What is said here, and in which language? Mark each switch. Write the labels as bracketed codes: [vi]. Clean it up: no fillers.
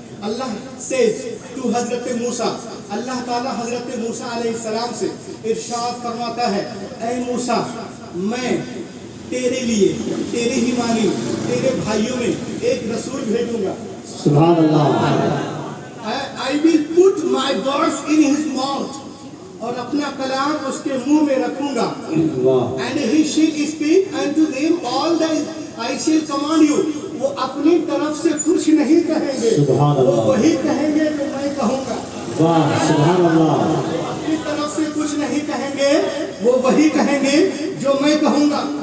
[en] अल्लाह says to हजरत मूसा, [hi] अल्लाह ताला हजरत मूसा अलैहिस्सलाम से इरशाद फरमाता है, ऐ मूसा मैं तेरे लिए, तेरे ही मानी, तेरे भाइयों में एक रसूल भेजूंगा। सुभानअल्लाह [en] I will put my words in his mouth, [hi] और अपना कलाम उसके मुंह में रखूंगा। वाह [en] And he shall speak unto them all that I shall command you. [hi] वो अपनी तरफ से कुछ नहीं कहेंगे, सुभान वो अल्लाह। वही कहेंगे जो मैं कहूँगा। वाह सुभानअल्लाह अपनी तरफ से कुछ नहीं कहेंगे, वो वही कहेंगे जो मैं कहूँगा।